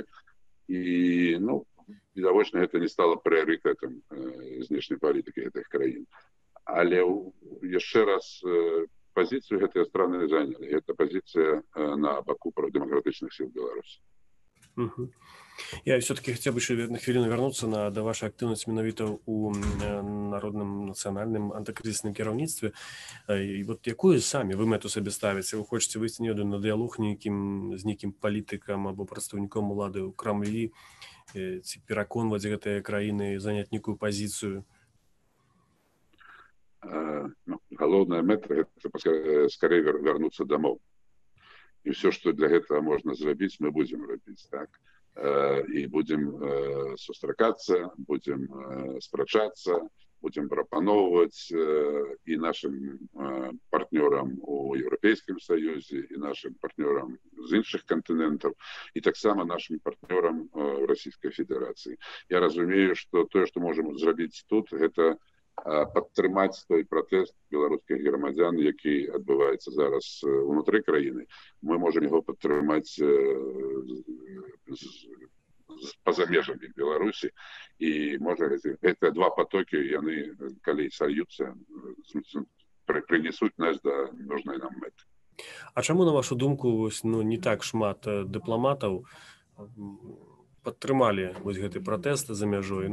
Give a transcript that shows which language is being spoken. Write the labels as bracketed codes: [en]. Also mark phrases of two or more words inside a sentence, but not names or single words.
[ru] И, ну, відавочна, это не стало приоритетом внешней политики этих краин. Але еще раз позицию этой страны заняли. Это позиция на боку демократичных сил Беларуси. Угу. Я все-таки хотел бы еще на хвилину вернуться до вашей активности [be] менавіта у народным нацыянальным антыкрызісным кіраўніцтве. І вот якую самі вы мэту сабе ставіце? Вы хочаце выйсці на дыялог з нейкім палітыкам або прадстаўніком улады ў Крамлі, ці пераконваць гэтыя краіны заняць нейкую пазіцыю? Галоўная мэта — [ru] это скорее вернуться домой. И все, что для этого можно сделать, мы будем делать, так. И будем сустракаться, будем спрачаться, будем пропановывать и нашим партнерам у Европейском Союзе, и нашим партнерам из інших континентов, и [be] так само [ru] нашим партнерам в Российской Федерации. [be] Я разумею, [ru] что то, что можем сделать тут, это [be] падтрымаць той пратэст беларускіх грамадзян, які адбываецца зараз унутры краіны. [ru] Мы можем его [be] падтрымаць па-за межамі Беларусі, і можа гэтыя два потокі, яны калі сольюцца, прынесуць нас да нужнай нам мэты. А чаму, на вашу думку, не так шмат дыпламатаў падтрымалі гэты пратэст за мяжой?